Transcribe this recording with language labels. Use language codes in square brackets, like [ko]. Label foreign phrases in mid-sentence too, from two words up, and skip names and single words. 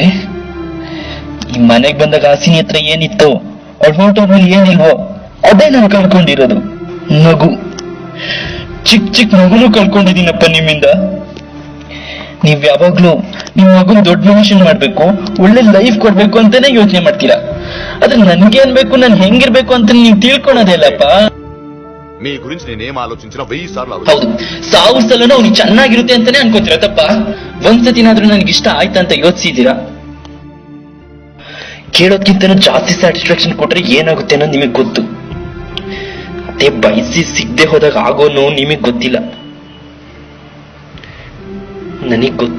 [kn] ಈ ಮನೆಗ್ ಬಂದಾಗ ಹಾಸಿನಿ ಹತ್ರ ಏನಿತ್ತು, ಅವ್ಳ ಫೋಟೋದಲ್ಲಿ ಏನಿಲ್ವೋ ಅದೇ ನಾನು ಕಳ್ಕೊಂಡಿರೋದು. ನಗು, ಚಿಕ್ಕ ಮಗುನು ಕಳ್ಕೊಂಡಿದ್ದೀನಪ್ಪ ನಿಮ್ಮಿಂದ. ನೀವ್ ಯಾವಾಗ್ಲೂ ನಿಮ್ ಮಗುನ್ ದೊಡ್ಡ ಮನುಷ್ಯನ್ ಮಾಡ್ಬೇಕು, ಒಳ್ಳೆ ಲೈಫ್ ಕೊಡ್ಬೇಕು ಅಂತಾನೆ ಯೋಚನೆ ಮಾಡ್ತೀರಾ. ಆದ್ರೆ ನನ್ಗೇನ್ ಬೇಕು, ನಾನ್ ಹೆಂಗಿರ್ಬೇಕು ಅಂತ ನೀವ್ ತಿಳ್ಕೊಳೋದೇ ಇಲ್ಲಪ್ಪ. [te] మీ గురించి నేనేం ఆలోచించినా 1000 సార్లు [kn] ಹೌದು, 1000 ಸಲನೂ ಅವ್ನಿಗೆ ಚೆನ್ನಾಗಿರುತ್ತೆ ಅಂತಾನೆ ಅನ್ಕೋತೀರ ತಪ್ಪ. ಒಂದ್ಸತಿನಾದ್ರೂ ನನಗಿಷ್ಟ ಆಯ್ತಾ ಅಂತ ಯೋಚಿಸಿದೀರಾ? ಕೇಳೋದ್ಕಿಂತನೂ ಜಾಸ್ತಿ ಸ್ಯಾಟಿಸ್ಫ್ಯಾಕ್ಷನ್ ಕೊಟ್ರೆ ಏನಾಗುತ್ತೆ ಅನ್ನೋದು ನಿಮಗ್ ಗೊತ್ತು. ಅದೇ ಬಯಸಿ ಸಿಗದೆ ಹೋದಾಗ ಆಗೋ ನೋವು ನಿಮಗ್ ಗೊತ್ತಿಲ್ಲ, ನನಗ್ ಗೊತ್ತು.